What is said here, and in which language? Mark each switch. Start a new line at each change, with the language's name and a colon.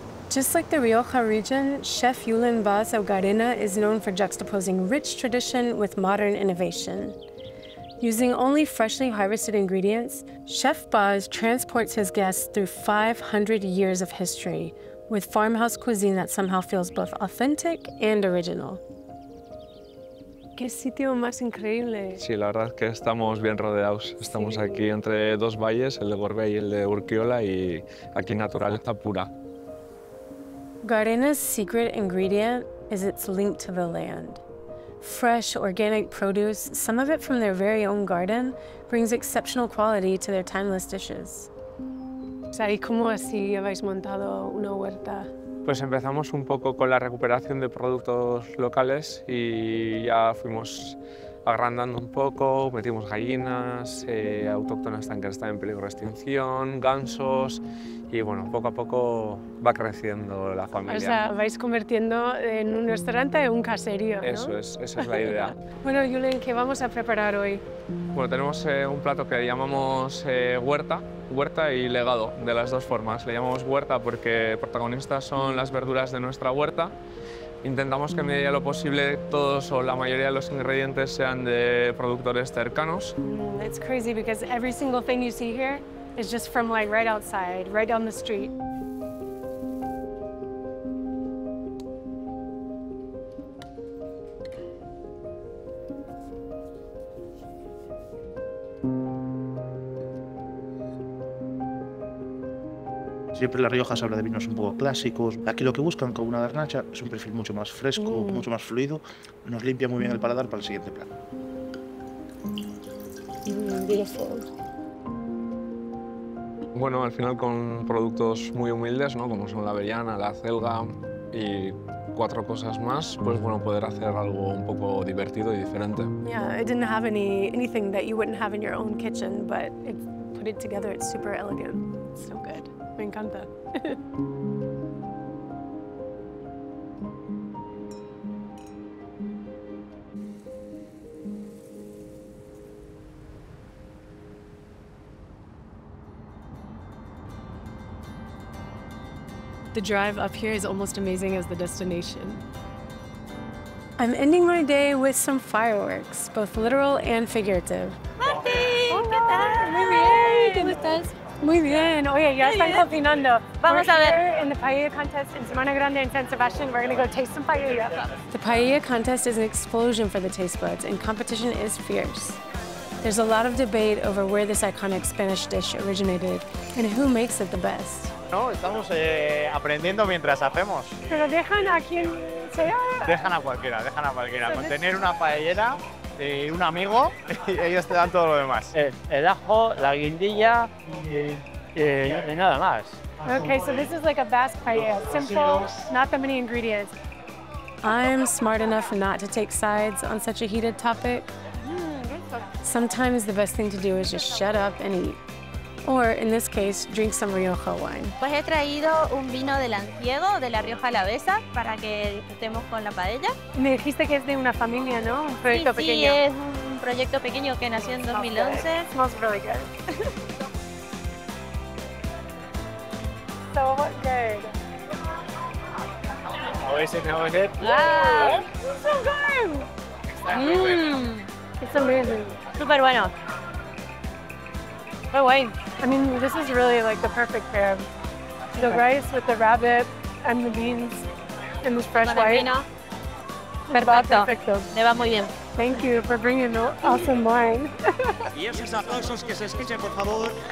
English: Just like the Rioja region, Chef Julen Baz of Garena is known for juxtaposing rich tradition with modern innovation. Using only freshly harvested ingredients, Chef Baz transports his guests through 500 years of history with farmhouse cuisine that somehow feels both authentic and original.
Spanish: ¡Qué sitio más increíble! Sí, la verdad es que estamos bien rodeados. Estamos aquí entre dos valles, el de Gorbea y el de Urquiola, y aquí naturaleza pura.
English: Garena's secret ingredient is its link to the land. Fresh, organic produce, some of it from their very own garden, brings exceptional quality to their timeless dishes.
Spanish: O sea, ¿y cómo así habéis montado una huerta? Pues empezamos un poco con la recuperación de productos locales y ya fuimos agrandando un poco, metimos gallinas, autóctonas que están en peligro de extinción, gansos, y bueno, poco a poco va creciendo la familia. O sea, vais convirtiendo en un restaurante en un caserío, ¿no? Eso es, esa es la idea. Bueno, Julen, ¿qué vamos a preparar hoy? Bueno, tenemos un plato que llamamos huerta y legado, de las dos formas. Le llamamos huerta porque protagonistas son las verduras de nuestra huerta. Intentamos que en medida de lo posible todos o la mayoría de los ingredientes sean de productores cercanos.
English: It's crazy because every single thing you see here is just from like right outside, right down the street.
Spanish: Siempre en La Rioja se habla de vinos un poco clásicos. Aquí lo que buscan con una garnacha es un perfil mucho más fresco, mucho más fluido. Nos limpia muy bien el paladar para el siguiente plato.
English: Beautiful.
Spanish: Bueno, al final con productos muy humildes, ¿no? Como son la avellana, la acelga y 4 cosas más, pues bueno, poder hacer algo un poco divertido y diferente.
English: Yeah, it didn't have anything that you wouldn't have in your own kitchen, but it put it together, it's super elegant. It's so good.
Spanish: Me encanta.
English: The drive up here is almost amazing as the destination. I'm ending my day with some fireworks, both literal and figurative.
Spanish: Marti, ¿qué tal? Muy bien, ¿cómo estás? Muy bien. Oye, ya están cocinando. Vamos a ver.
English: In the paella contest in Semana Grande in San Sebastian, we're going to go taste some paella. The paella contest is an explosion for the taste buds, and competition is fierce. There's a lot of debate over where this iconic Spanish dish originated and who makes it the best.
Spanish: No, estamos aprendiendo mientras hacemos. Pero dejan a quien sea. Dejan a cualquiera. Con tener una paellera y un amigo, y ellos te dan todo lo demás. El ajo, la guindilla y nada más.
English: Okay, so this is like a Basque paella. Simple, not that many ingredients. I'm smart enough not to take sides on such a heated topic. Sometimes the best thing to do is just shut up and eat. Or, in this case, drink some Rioja wine.
Spanish: Pues he traído un vino de lanciego de la Rioja Alavesa para que disfrutemos con la paella. Me dijiste que es de una familia, ¿no? Un proyecto pequeño. Sí, es un proyecto pequeño que nació en 2011.
English: Smells really good. So good. How is it? ¡Ah! So good! It's amazing.
Spanish: Súper bueno.
English: Oh, wait. I mean, this is really like the perfect pair. The rice with the rabbit and the beans and this fresh
Spanish: Con el
English: white.
Spanish: vino. Perfecto. Le va muy bien.
English: Thank you for bringing the awesome wine.
Spanish: Y esos aplausos que se escuchen, por favor.